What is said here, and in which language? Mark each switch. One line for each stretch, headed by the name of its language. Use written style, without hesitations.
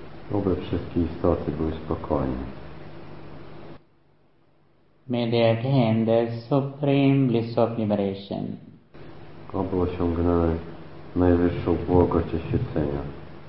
Polish: Dobre wszystkie istoty były spokojne.
English: May they attain the supreme bliss of liberation.
Polish: Aby osiągnęły najwyższą błogość oświecenia.